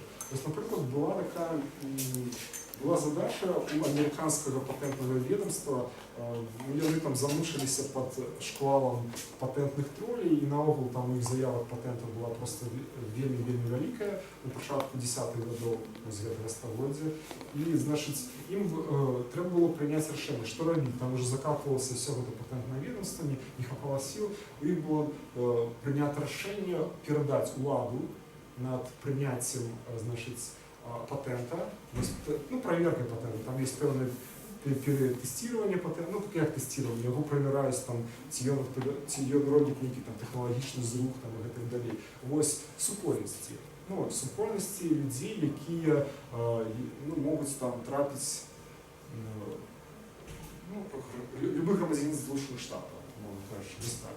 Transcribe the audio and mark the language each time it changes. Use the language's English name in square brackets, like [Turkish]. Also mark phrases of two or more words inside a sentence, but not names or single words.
[Belarusian] Вось, напрыклад, была задача у амерыканскага патэнтнага ведомства, яны там замучыліся пад шквалам патэнтных тролей, і наогул там іх заявак патэнтаў была проста вельмі вялікая на пачатку 10-х гадоў гэтага стагоддзя. І, значыць, ім трэба было прыняць рашэнне, што рабіць. Там уже закапвалася ўсё гэта патэнтнае ведомства, не хапала сіл. У іх было прынята рашэнне перадаць уладу над прыняццем, значыць, [Russian] патента, ну, проверкой патента, там есть певное тестирование патента, ну, как тестирование, его проверяюсь, там, [Belarusian] ці ён робіць нейкі там тэхналагічны зрух, там, і гэтак далей. Вось супольнасці. Ну, супольнасці людзей, якія, ну, могуць там трапіць, ну, любы грамадзянін з Злучаных Штатаў, можна кажучи, вось так.